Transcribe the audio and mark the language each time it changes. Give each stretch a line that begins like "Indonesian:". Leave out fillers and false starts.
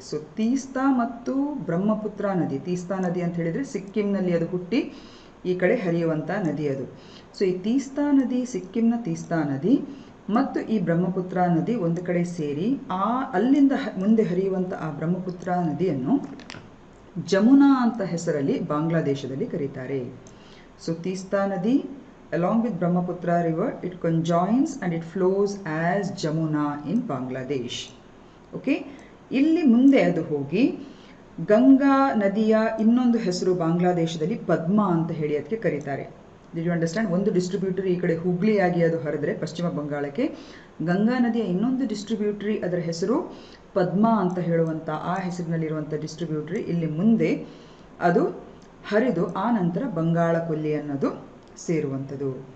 Kannada: So Teesta ಮತ್ತು ಬ್ರಹ್ಮಪುತ್ರ ನದಿ, ತೀಸ್ತಾ ನದಿ ಅಂತ ಹೇಳಿದರೆ ಸಿಕ್ಕಿಂನಲ್ಲಿ ಅದು ಹುಟ್ಟಿ ಈ ಕಡೆ ಹರಿಯುವಂಥ ನದಿ ಅದು. ಸೊ ಈ ತೀಸ್ತಾ ನದಿ, ಸಿಕ್ಕಿಂನ ತೀಸ್ತಾ ನದಿ ಮತ್ತು ಈ ಬ್ರಹ್ಮಪುತ್ರ ನದಿ ಒಂದು ಕಡೆ ಸೇರಿ ಅಲ್ಲಿಂದ ಮುಂದೆ ಹರಿಯುವಂಥ ಆ ಬ್ರಹ್ಮಪುತ್ರ ನದಿಯನ್ನು ಜಮುನಾ ಅಂತ ಹೆಸರಲ್ಲಿ ಬಾಂಗ್ಲಾದೇಶದಲ್ಲಿ ಕರೀತಾರೆ.
English: So Teesta ನದಿ along with Brahmaputra river, it conjoins and it flows as Jamuna in Bangladesh.
Kannada: Okay, ಇಲ್ಲಿ ಮುಂದೆ ಅದು ಹೋಗಿ ಗಂಗಾ ನದಿಯ ಇನ್ನೊಂದು ಹೆಸರು ಬಾಂಗ್ಲಾದೇಶದಲ್ಲಿ ಪದ್ಮಾ ಅಂತ ಹೇಳಿ ಅದಕ್ಕೆ ಕರೀತಾರೆ.
English: Did you understand?
Kannada: ಒಂದು ಡಿಸ್ಟ್ರಿಬ್ಯೂಟರಿ ಈ ಕಡೆ ಹುಬ್ಳಿಯಾಗಿ ಅದು ಹರಿದ್ರೆ ಪಶ್ಚಿಮ ಬಂಗಾಳಕ್ಕೆ, ಗಂಗಾ ನದಿಯ ಇನ್ನೊಂದು ಡಿಸ್ಟ್ರಿಬ್ಯೂಟರಿ ಅದರ ಹೆಸರು ಪದ್ಮಾ ಅಂತ ಹೇಳುವಂಥ ಆ ಹೆಸರಿನಲ್ಲಿರುವಂಥ ಡಿಸ್ಟ್ರಿಬ್ಯೂಟರಿ ಇಲ್ಲಿ ಮುಂದೆ ಅದು ಹರಿದು ಆ ನಂತರ ಬಂಗಾಳ ಕೊಲ್ಲಿ ಅನ್ನೋದು ಸೇರುವಂಥದ್ದು.